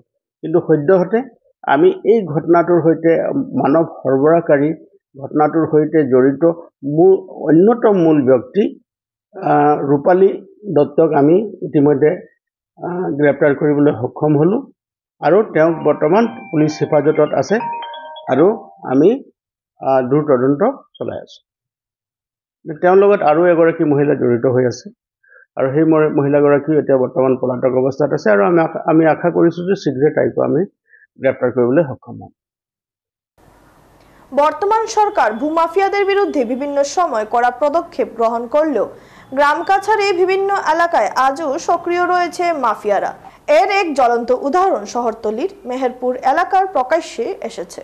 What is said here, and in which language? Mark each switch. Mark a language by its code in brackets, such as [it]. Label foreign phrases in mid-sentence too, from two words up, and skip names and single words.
[as] কিন্তু সদ্যহতে আমি এই ঘটনাটোৰ সৈতে মানৱ সৰবৰাহকাৰী ঘটনাটোৰ সৈতে জড়িত অন্যতম মূল ব্যক্তি ৰূপালী দত্তক আমি ইতিমধ্যে গ্ৰেপ্তাৰ কৰিবলৈ সক্ষম হ'লোঁ আৰু তেওঁক বৰ্তমান পুলিচ হেফাজতত আছে আৰু আমি দূৰ তদন্ত চলাই আছোঁ। তেওঁৰ লগত আৰু এগৰাকী মহিলা জড়িত হৈ আছে আৰু সেই মহিলাগৰাকীও এতিয়া বৰ্তমান পলাতক অৱস্থাত আছে আৰু আমি আশা কৰিছোঁ যে শীঘ্ৰে তাইকো আমি গ্ৰেপ্তাৰ কৰিবলৈ সক্ষম হ'ম। [bn] বর্তমান সরকার ভূমাফিয়াদের বিরুদ্ধে বিভিন্ন সময় কড়া পদক্ষেপ গ্রহণ করলেও গ্রাম কাছাড়ে বিভিন্ন এলাকায় আজও সক্রিয় রয়েছে মাফিয়ারা। এর এক জ্বলন্ত উদাহরণ শহরতলির মেহেরপুর এলাকার প্রকাশ্যে এসেছে।